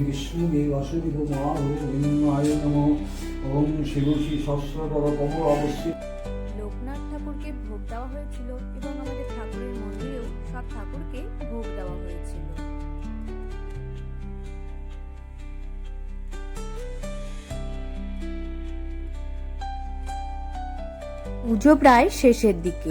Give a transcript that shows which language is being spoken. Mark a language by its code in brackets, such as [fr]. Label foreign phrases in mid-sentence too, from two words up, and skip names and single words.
[sa] विष्णुदेव वासुदेवाय नमो ओम शिव श्री सहस्रतर कमल अवस्थित। [bn] লোকনাথ ঠাকুরকে ভোগ দেওয়া হয়েছিল এবং আমাদের ঠাকুরের মন্দিরেও সব ঠাকুরকে ভোগ দেওয়া হয়েছিল। পুজো প্রায় শেষের দিকে।